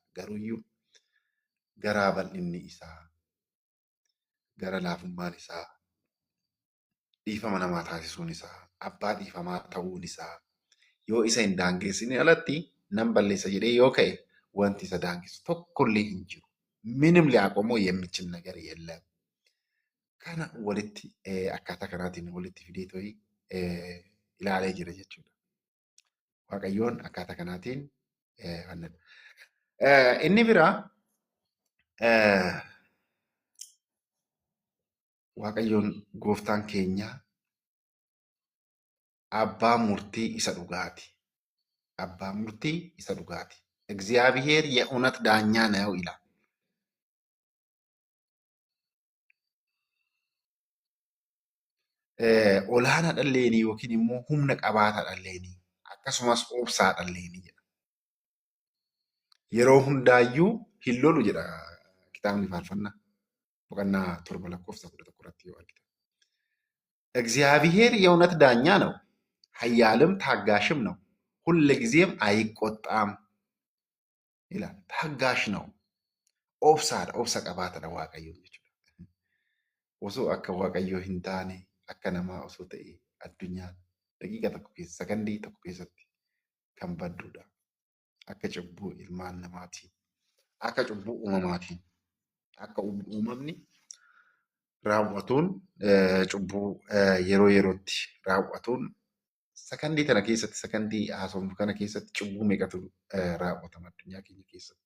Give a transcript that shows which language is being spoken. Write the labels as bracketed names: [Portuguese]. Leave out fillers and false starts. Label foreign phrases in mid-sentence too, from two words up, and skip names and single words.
[Oromo] Garuuyyuu garaa bal'inni isaa, gara laafummaan isaa, dhiifama namaa taasisuun isaa, abbaa dhiifamaa ta'uun isaa yoo isa hin daangeessine alatti nan balleessa jedhee yoo ka'e wanti isa daangessu tokkollee hin jiru. [Amharic] ምንም ሊያቆመው የሚችል ነገር የለም። [Oromo] kana walitti akkaataa kanaatiin walitti fidee ilaalee jira jechuudha. Waaqayyoon akkaataa kanaatiin inni biraa Waaqayyoon gooftaan keenya abbaa murtii isa dhugaati. Abbaa murtii isa dhugaati. [Amharic] እግዚአብሔር የእውነት ዳኛ ነው ይላል። [Oromo] olaanaadhaallee yookiin immoo humna qabaataadhaallee akkasumas obsaadhaallee jedha. Yeroo hundaayyuu hin lolu jedha kitaabni faarfannaa boqonnaa 7:11 yoo argitan. [Amharic] እግዚአብሔር የእውነት ዳኛ ነው፣ ኃያልም ታጋሽም ነው፣ ሁልጊዜም አይቆጣም ይላል። ታጋሽ ነው፣ [Oromo] obsaadha, obsa qabaataadha Waaqayyo jechuudha. Osoo akka Waaqayyoo hin taane akka namaa osoo ta'e addunyaan daqiiqa tokko keessa sakandii tokko keessatti kan badduudha. Akka cubbuu ilmaan namaatiin, akka cubbuu uumamaatiin, akka uumamni raawwatuun cubbuu yeroo yerootti raawwatuun sakandii tana keessatti, sakandii haasofnu kana keessatti cubbuu meeqatu raawwatama addunyaa keenya keessatti.